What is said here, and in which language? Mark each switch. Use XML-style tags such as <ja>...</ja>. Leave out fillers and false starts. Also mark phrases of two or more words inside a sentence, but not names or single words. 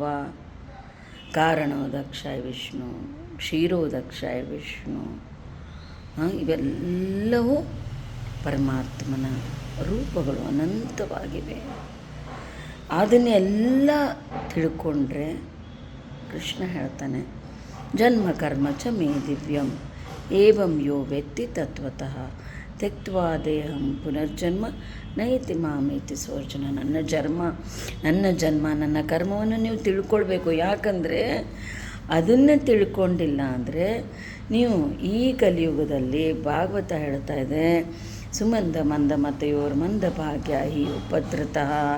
<kn>ಕಾರಣೋದಕ್ಷಾಯ ವಿಷ್ಣು, ಕ್ಷೀರೋದಕ್ಷಾಯ ವಿಷ್ಣು, ಇವೆಲ್ಲವೂ ಪರಮಾತ್ಮನ ರೂಪಗಳು ಅನಂತವಾಗಿವೆ. ಅದನ್ನೆಲ್ಲ ತಿಳ್ಕೊಂಡ್ರೆ ಕೃಷ್ಣ ಹೇಳ್ತಾನೆ,</kn> <sa>ಜನ್ಮ ಕರ್ಮ ಚ ಮೇ ದಿವ್ಯಂ ಏವಂ ಯೋ ವೆತ್ತಿ ತತ್ವತಃ ತ್ಯಕ್ತ್ವಾ ದೇಹಂ ಪುನರ್ಜನ್ಮ ನೈತಿ ಮಾಮೇತಿ ಸ್ವರ್ಜನ.</sa> <kn>ನನ್ನ ಜನ್ಮ ನನ್ನ ಕರ್ಮವನ್ನು ನೀವು ತಿಳ್ಕೊಳ್ಬೇಕು. ಯಾಕಂದರೆ ಅದನ್ನು ತಿಳ್ಕೊಂಡಿಲ್ಲ ಅಂದರೆ ನೀವು ಈ ಕಲಿಯುಗದಲ್ಲಿ ಭಾಗವತ ಹೇಳ್ತಾ ಇದೆ,</kn> <sa>ಸುಮಂದ ಮಂದ ಮತೆಯೋರ್ ಮಂದ ಭಾಗ್ಯ ಹಿ ಉಪದ್ರತಃ.</sa>